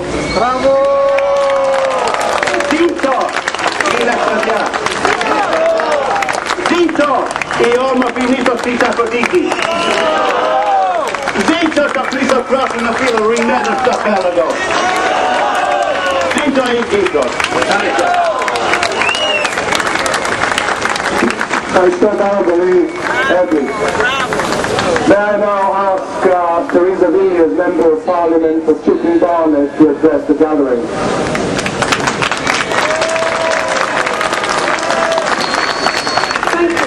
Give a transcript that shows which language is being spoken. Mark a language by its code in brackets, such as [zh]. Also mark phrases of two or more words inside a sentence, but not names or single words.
[el] Μπράβο! Ζήτω η ελευθερία! Ζήτω η όμορφη μύθος της Αφροδίτης! Ζήτω το χρυσοκράσινο φύλλο ρημμένο στο πέλαγο! Ζήτω η Κύπρος! [en] I still don't believe Edwin. May I now ask Theresa V, as Member of Parliament for Chicken Barnet, to address the gathering. Thank you.